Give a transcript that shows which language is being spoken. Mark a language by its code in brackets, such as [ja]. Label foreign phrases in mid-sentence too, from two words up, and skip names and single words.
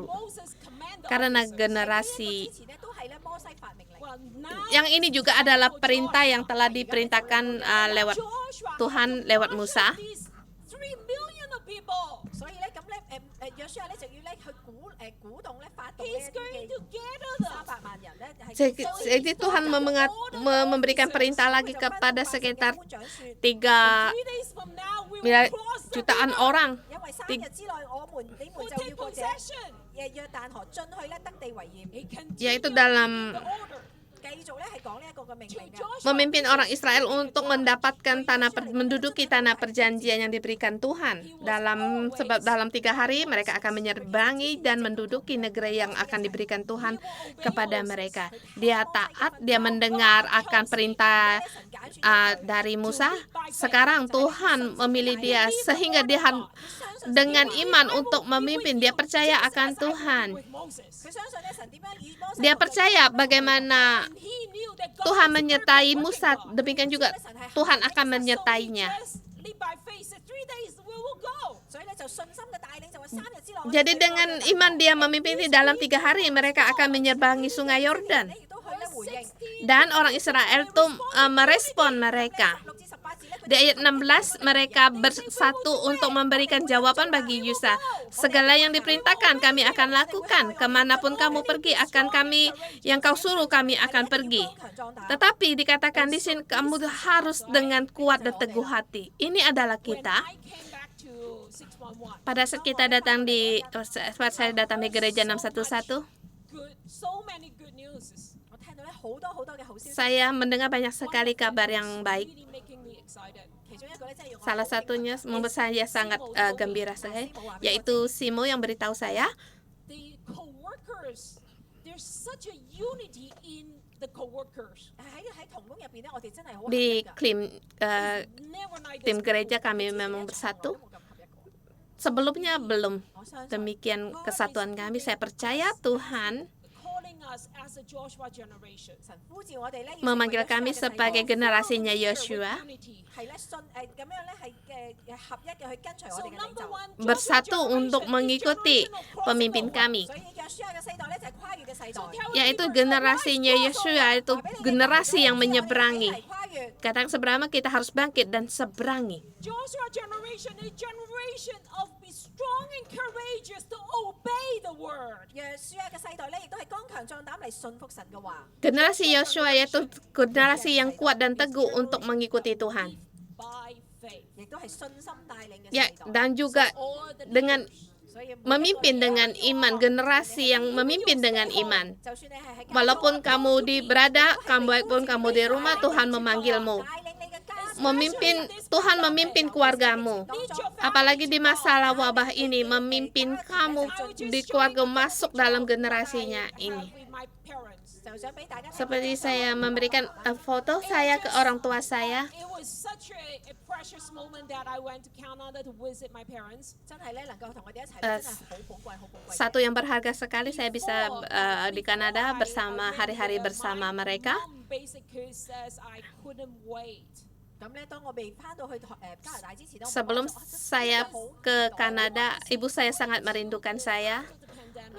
[en] Moses commanded [id] Karena [en] officers. [id] generasi [yue] 之前咧都係咧摩西發命令， [en] Well, now [id] yang ini juga adalah perintah yang telah diperintahkan lewat Joshua Tuhan lewat Musa. [en] these 3 million of people. [yue] 所以咧咁咧約書亞咧就要咧去鼓動咧發動呢 [en] He's [yue] 一 [en] going [yue] 啲 [en] to [yue] 嘅 [en] gather them. [yue] 300 萬人咧係 [id] Jadi Tuhan memberikan perintah lagi kepada sekitar 3 [en] 3 days from now, we will cross the [id] jutaan [en] river. [id] orang. [yue] 因為3日之內你們 [en] We'll [yue] 就要 [en] take [yue] 過這 [en] possession. [yue] 約旦河進去咧得地為業。 [en] He continued [id] Yaitu dalam [en] the order [yue] 繼續咧係講呢一個嘅命 [en] to [yue] 令嘅。 [en] Joshua. [id] memimpin orang Israel untuk mendapatkan menduduki tanah perjanjian yang diberikan Tuhan. Sebab dalam 3 hari mereka akan menyerbangi dan menduduki negeri yang akan diberikan Tuhan kepada mereka. Dia taat, dia mendengar akan perintah dari Musa. Sekarang Tuhan memilih dia sehingga dia dengan iman untuk memimpin. Dia percaya akan Tuhan. [en] With Moses. [yue] 佢相信咧神點樣與摩西 [id] Dia percaya bagaimana [en] And he knew that God [id] Tuhan [en] was [id] menyertai [en] working [id] Musa, [en] with him. [id] demikian juga Tuhan akan menyertainya. [en] So he just lead by faith, said 3 days we will go. [yue] 所以咧就信心嘅帶領就話3日之內。 [id] Jadi dengan iman dia memimpin dalam 3 hari mereka akan menyerbangi sungai Yordan. [yue] 亦都去咧回應。 [id] Dan orang Israel itu merespon mereka. [yue] 6至18節咧，佢 [id] Di ayat 16 mereka bersatu untuk memberikan jawaban bagi Yusa. Segala yang diperintahkan kami akan lakukan. Kemanapun kamu pergi akan kami, yang kau suruh kami akan pergi. [yue] 強壯膽。 [id] Tetapi dikatakan di sini kamu harus dengan kuat dan teguh hati. Ini adalah [en] When [id] kita. [en] I came back to 611, [id] Pada saat kita datang saat saya datang di gereja 611, [en] so many good news. [yue] 我聽到咧好多嘅好消息， [id] saya mendengar banyak sekali kabar yang baik. [en] Really making me excited. [yue] 其中一個咧 [id] Salah satunya membuat saya sangat gembira sekali, yaitu Simo yang beritahu saya [en] the co-workers, there's such a unity in the co-workers. [yue] 喺同工入邊咧，我哋真係好 [id] di [yue] 合一㗎 [en] Never like [id] tim [en] this [id] gereja [en] before. [id] kami memang bersatu. Sebelumnya belum [yue] 我相信 [id] demikian kesatuan kami. Saya percaya Tuhan [en] Calling us as a Joshua generation. [yue] 神呼召我哋咧，要 [id] memanggil [yue] 成為 [id] kami [yue] 一個世代 [id] sebagai generasinya [en] With [id] Yosua, [en] unity. [yue] 係咧信咁樣咧係合一嘅去跟隨我 [en] So [yue] 哋嘅領 [en] number [yue] 袖。 [en] one, [id] bersatu [en] Joshua [id] untuk [en] generation is [id] mengikuti [en] generational [id] pemimpin [en] crossover. [id] kami, [yue] 所以約書亞嘅世代咧就係跨越嘅世代。 [id] yaitu generasinya Yosua, itu generasi yang menyeberangi. [yue] 跨越 [id] Kadang seberapa kita harus bangkit dan seberangi. [en] Joshua generation is generation of be strong and courageous to obey the word. [yue] 約書亞嘅世代咧，亦都係剛強壯膽嚟信服神嘅話。 [id] Generasi Yosua yaitu generasi yang kuat dan teguh untuk mengikuti Tuhan. [en] By faith. [yue] 亦都係信心帶領嘅 [id] Ya, [yue] 世代。 [id] dan juga [en] All the [id] dengan [en] leaders. [yue] 所以 [id] memimpin dengan iman, generasi yang memimpin dengan iman. [yue] 就算你係喺 [id] Walaupun kamu walaupun kamu di rumah, Tuhan memanggilmu. [yue] 帶領你嘅家 [id] Tuhan memimpin keluargamu. Apalagi di masalah wabah ini, memimpin kamu di keluarga masuk dalam generasinya ini. [en] With my parents. [yue] 就想俾大家睇 [id] Seperti saya memberikan foto saya ke orang tua saya. [en] It was such a precious moment that I went to Canada to visit my parents. [yue] 真係咧能夠同我哋一齊， Eh, 真係好寶貴，好寶貴。 [id] Satu yang berharga sekali saya bisa di Kanada bersama hari-hari bersama mereka. [en] Mom basically says I couldn't wait. [yue] 咁咧，當我未翻到去加拿大之前咧，我 [id] Sebelum [yue] 話真係 [id] saya [yue] 好 [id] ke Kanada, ibu saya sangat merindukan saya. [en] After the pandemic.